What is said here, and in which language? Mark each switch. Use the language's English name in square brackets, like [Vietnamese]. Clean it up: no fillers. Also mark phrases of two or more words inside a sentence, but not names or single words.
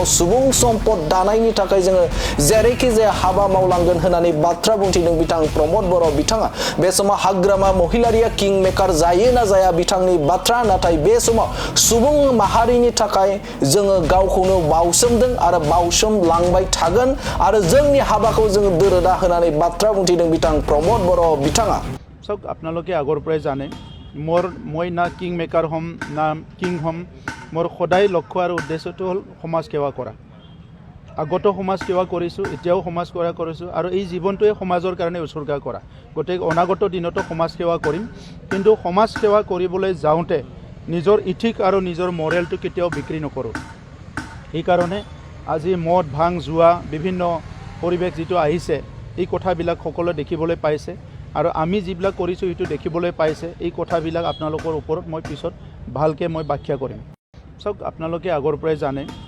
[Bodo] सुबुं सम्पद दानायनि थाखाय जोङो जेरैखि जाया हाबा मावलांगोन होननानै बाथ्रा बुंथिदों बिथां प्रमद बर' बिथाङा बे समाव हाग्रामा महिलारिया [English] king maker [Bodo] जायो ना जाया बिथांनि बाथ्रा नाथाय बे समाव सुबुं माहारिनि थाखाय जोङो गावखौनो बावसोमदों आरो बावसोमलांबाय थागोन आरो जोंनि हाबाखौ जोङो दोरोदा होनानै बाथ्रा बुंथिदों बिथां प्रमद बर' बिथाङा [Assamese] চক আপোনালোকে আগৰ পৰাই জানে মই না [English] king maker [Assamese] হ'ম না কিং হ'ম মোৰ সদায় লক্ষ্য আৰু উদ্দেশ্যটো হ'ল সমাজ সেৱা কৰা আগত সমাজ সেৱা কৰিছোঁ এতিয়াও সমাজ সেৱা কৰিছোঁ আৰু এই জীৱনটোৱে সমাজৰ কাৰণে উৎসৰ্গা কৰা গতিকে অনাগত দিনতো সমাজ সেৱা কৰিম কিন্তু সমাজ সেৱা কৰিবলৈ যাওঁতে নিজৰ ইথিক আৰু নিজৰ মৰেলটো কেতিয়াও বিক্ৰী নকৰোঁ সেইকাৰণে আজি মদ ভাং জুৱা বিভিন্ন পৰিৱেশ যিটো আহিছে এই কথাবিলাক সকলোৱে দেখিবলৈ পাইছে আৰু আমি যিবিলাক কৰিছোঁ সেইটো দেখিবলৈ পাইছে এই কথাবিলাক আপোনালোকৰ ওপৰত মই পিছত ভালকৈ মই ব্যাখ্যা কৰিম চাওক আপোনালোকে আগৰ পৰাই জানে